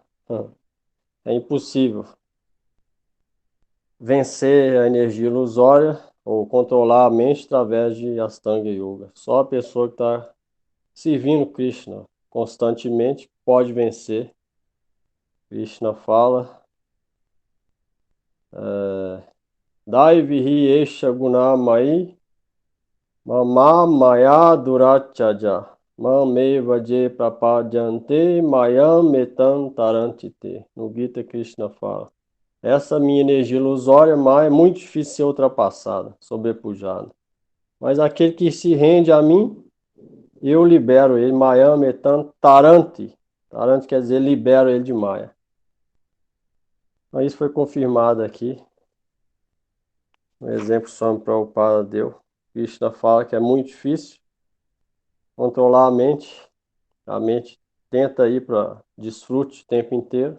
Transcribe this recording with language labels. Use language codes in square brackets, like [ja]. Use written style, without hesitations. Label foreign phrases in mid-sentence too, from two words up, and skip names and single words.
[pt] É impossível vencer a energia ilusória ou controlar a mente através de Ashtanga Yoga. Só a pessoa que está servindo Krishna constantemente pode vencer. Krishna fala: [sa] दैवीहि एषा गुणमयी मम माया दुरत्यया मामेव ये प्रपद्यन्ते मायाम् एतां तरन्ति ते. [pt] No Gita Krishna fala: essa minha energia ilusória é muito difícil ser ultrapassada, sobrepujada. Mas aquele que se rende a mim, eu libero ele. [sa] मायाम् एतां तरन्ति. [pt] Taranti quer dizer libero ele de Maya. Então, isso foi confirmado aqui. Um exemplo Swami Prabhupada deu. Krishna fala que é muito difícil controlar a mente. A mente tenta ir para desfrute o tempo inteiro.